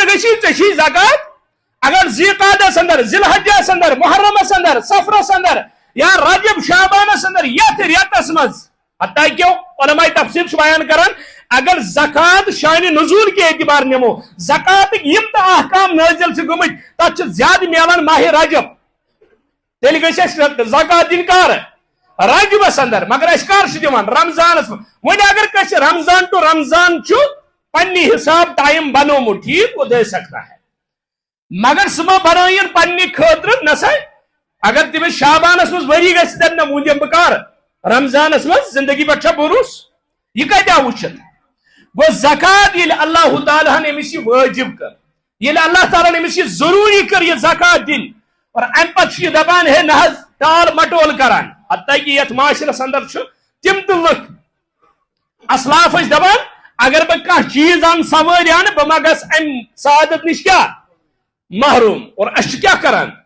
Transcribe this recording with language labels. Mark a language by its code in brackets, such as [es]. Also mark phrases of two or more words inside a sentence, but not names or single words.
[ks] گژھی ژےٚ چھُے زکات اگر ذیقعدس اندر ذیالحجس اندر محرمس اندر سفرس اندر یا رجب شعبانس اندر یتھ رٮ۪تس منٛز حتیٰ کہ علماء تفسیر چھُ بیان کران اگر زکات [ur] شان نزول کے اعتبار [ks] نمو زکات یم تہ احکام نازل چھِ گٔمٕتۍ تتھ چھِ زیادٕ میلان ماہ رجب تیٚلہِ گژھِ اَسہِ زکات دِنۍ کر رجبس اندر مگر أسۍ کر چھِ دِوان رمضانس منٛز وۄنۍ اگر کٲنٛسہِ رمضان ٹو رمضان چھُ پننہِ حساب ٹایم بنومُت ٹھیک وہ [ur] دے سکتا ہے [ks] مگر سُہ ما بنٲیِن پننہِ خٲطرٕ نہ سا اگر تٔمِس شابانس منٛز ؤری گژھِ دپہِ نہ وۄنۍ دِمہٕ بہٕ کر رمضانس منٛز زندگی پٮ۪ٹھ چھا بروس یہِ کتہِ آو وٕچھِتھ گو زکات ییٚلہِ اللہ تعالیٰ ہن أمِس یہِ وٲجب کٔر ییٚلہِ اللہ تعالیٰ ہن أمِس یہِ ضروٗری کٔر یہِ زکات دِنۍ اور امہِ پتہٕ چھُ یہِ دپان ہے نہ حظ ٹال مٹول کران حتیٰ کہ یتھ معاشرس اندر چھُ تِم تہِ لُکھ اسلاف ٲسۍ دپان اگر بہٕ کانٛہہ چیٖز انہٕ سوٲرۍ انہٕ بہٕ ما گژھٕ امہِ سعادت نِش کیٛاہ محروم اور أسۍ چھِ کیٛاہ کران